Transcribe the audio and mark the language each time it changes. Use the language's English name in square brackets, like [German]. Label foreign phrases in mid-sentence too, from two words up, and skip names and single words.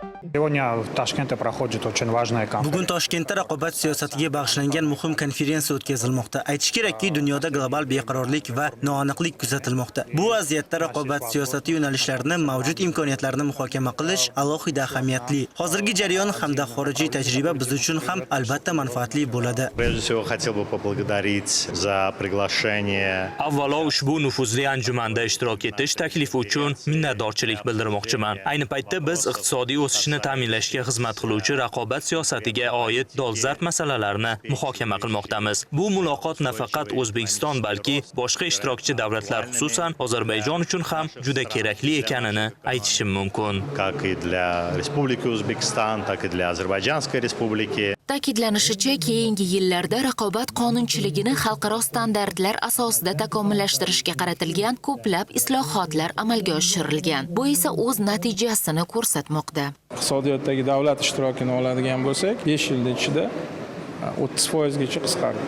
[Russian] Сегодня в Ташкенте проходит очень важная конференция. [Uzbek] Bugun Toshkentda raqobat siyosatiga bag'ishlangan muhim konferensiya o'tkazilmoqda. Aytish kerakki, dunyoda global beqarorlik va noaniqlik kuzatilmoqda. Bu vaziyatda raqobat siyosati yo'nalishlarini, mavjud imkoniyatlarni muhokama qilish alohida ahamiyatli. Hozirgi jarayon hamda xorijiy tajriba biz uchun ham albatta manfaatli bo'ladi. [Russian] Прежде всего, хотел бы поблагодарить за приглашение. [Uzbek] Avvalo ushbu nufuzli anjumanda ishtirok etish taklifi uchun minnatdorchilik bildirmoqchiman. Ayni paytda biz iqtisodiy o'sishni ta'minlashga xizmat qiluvchi raqobat siyosatiga oid dolzarb masalalarni muhokama qilmoqdamiz. Bu muloqot nafaqat O'zbekiston, balki boshqa ishtirokchi davlatlar, xususan Ozarbayjon uchun ham juda kerakli ekanini aytishim mumkin. [Russian] Как и для Республики Узбекистан, так и для Азербайджанской Республики. [Uzbek] Ta'kidlanishicha, keyingi yillarda raqobat qonunchiligini xalqaro standartlar asosida takomillashtirishga qaratilgan ko'plab islohotlar amalga oshirilgan. Bu esa o'z natijasini ko'rsatmoqda. Iqtisodiyotdagi davlat ishtirokini oladigan bo'lsak, 5 yil ichida 30% gacha qisqardi.